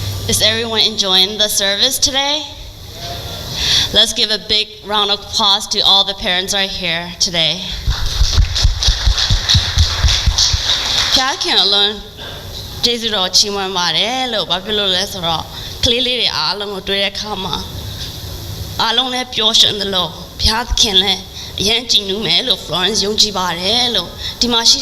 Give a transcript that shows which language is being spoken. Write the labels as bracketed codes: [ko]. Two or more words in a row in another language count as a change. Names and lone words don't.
[en] Is everyone enjoying the service today? Let's give a big round of applause to all the parents right here today. [my] ဖျားခင်အလွန်ကျေးဇူးတော်ချီးမွမ်းပါတယ်လို့ဘာဖြစ်လို့လဲဆိုတော့ကလေးလေးတွေအားလုံးကိုတွေ့တဲ့အခါမှာအားလုံးလည်းပျော်ရွှင်သလိုဖျားခင်လည်းအရင်ကြည်နူးမယ်လို့ Florence ယုံကြည်ပါတယ်လို့ဒီမှာရှိ